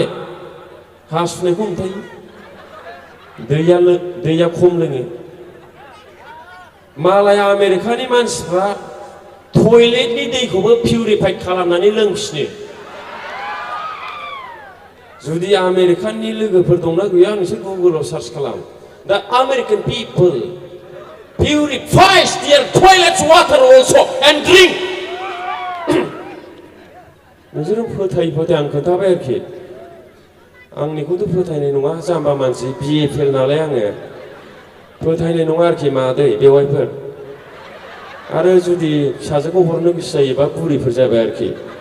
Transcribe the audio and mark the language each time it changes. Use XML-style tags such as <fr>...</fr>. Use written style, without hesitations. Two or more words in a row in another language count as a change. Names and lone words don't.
<brx>हासुनायखौ हमथायो, दैया खम लोङो। मालाय आमेरिकानि मानसिफ्रा टयलेटनि दैखौबो पिउरिफाइड खालामनानै लोंफिनो। जुदि आमेरिकाननि लोगोफोर दंना गैया नोंसोर गुगोलाव सार्च खालाम।</brx> <en>The American people purifies their toilet water also and drink.</en> <brx>नोंसोरो फोथाय आं खोन्थाबाय आरोखि। आंनिखौथ' फोथायनाय नङा, जाम्बा मानसि,</brx> <en>BA fail</en> <brx>नालाय आङो फोथायनाय नङा आरोखि मादै बेवाइफोर। आरो जुदि फिसाजोखौ हरनो गोसो जायोबा बुरिफोर जाबाय आरोखि।</brx>